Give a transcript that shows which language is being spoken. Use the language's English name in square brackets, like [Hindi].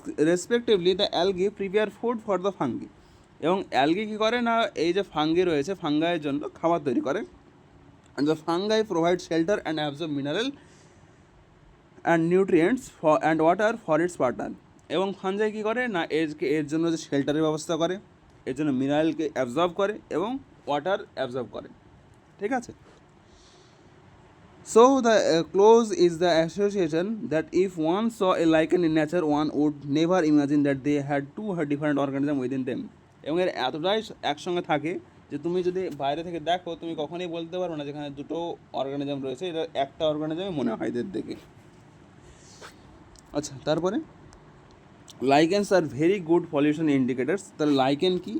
[English] respectively the algae prepare food for the fungi, [Bangla] এবং algae কী করে না, এই যে ফাঙ্গি রয়েছে ফাঙ্গাইয়ের জন্য খাবার তৈরি করে, [English] And the fungi provide shelter and absorb mineral and nutrients and water for its partner. [Bangla] এবং ফাঙ্গাই কী করে না, এর জন্য যে শেল্টারের ব্যবস্থা করে, এর জন্য মিনারেলকে অ্যাবজর্ব করে এবং ওয়াটার অ্যাবজর্ব করে, ঠিক আছে। [English] So the clause is the association that if one saw a lichen in nature, one would never imagine that they had two different organisms within them. [Bangla] এবং এর এতটাই একসঙ্গে থাকে যে তুমি যদি বাইরে থেকে দেখো তুমি কখনোই বলতে পারো না যেখানে দুটো অর্গানিজম রয়েছে, এটা একটা অর্গানিজমই মনে হয় এদের দেখে। আচ্ছা, তারপরে [English] Lichens are very good pollution indicators. [Bangla] তাহলে লাইকেন কি?